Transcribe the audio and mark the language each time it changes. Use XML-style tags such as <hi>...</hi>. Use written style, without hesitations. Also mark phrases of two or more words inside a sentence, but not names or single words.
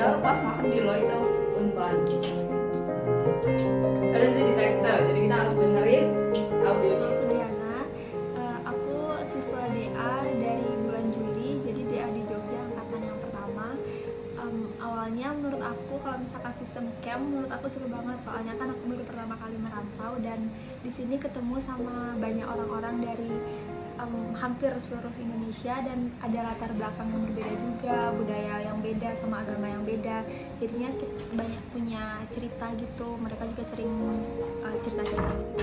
<de>Was machen die Leute und wann? Hören Sie die Texte?</de> <id>Jadi kita harus dengerin audionya. Aku Diana, aku siswa DA dari bulan Juli, jadi DA di Jogja angkatan yang pertama. Awalnya menurut aku kalau misalkan sistem camp menurut aku seru banget, soalnya kan aku baru pertama kali merantau dan di sini ketemu sama banyak orang-orang dari hampir seluruh Indonesia dan ada latar belakang yang berbeda juga, budaya yang beda sama agama yang beda, jadinya kita banyak punya cerita gitu, mereka juga sering cerita-cerita gitu.</id>